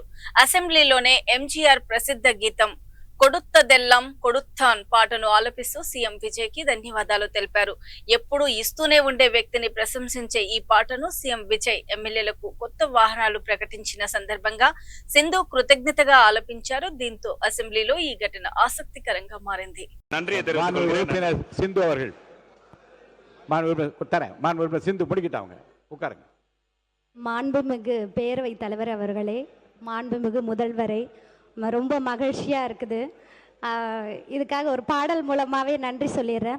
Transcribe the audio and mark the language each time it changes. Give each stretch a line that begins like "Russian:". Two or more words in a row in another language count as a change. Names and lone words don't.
Telugu: అసెంబ్లీలోనే ఎంజీఆర్ ప్రసిద్ధ గీతం కొడుత్తదెల్లం కొడుత్తాన్ పాటను ఆలపిస్తూ సీఎం విజయ్ కి ధన్యవాదాలు తెలిపారు. ఎప్పుడూ ఇస్తూనే ఉండే వ్యక్తిని ప్రశంసించే ఈ పాటను సీఎం విజయ్ ఎమ్మెల్యేలకు కొత్త వాహనాలు ప్రకటించిన సందర్భంగా సింధు కృతజ్ఞతగా ఆలపించారు. దీంతో అసెంబ్లీలో ఈ ఘటన ఆసక్తికరంగా మారింది.
Tamil: மாண்புமிகு பேரவைத் தலைவர் அவர்களே, மாண்புமிகு முதல்வரே, ரொம்ப மகிழ்ச்சியாக இருக்குது. இதுக்காக ஒரு பாடல் மூலமாகவே நன்றி சொல்லிடுறேன்.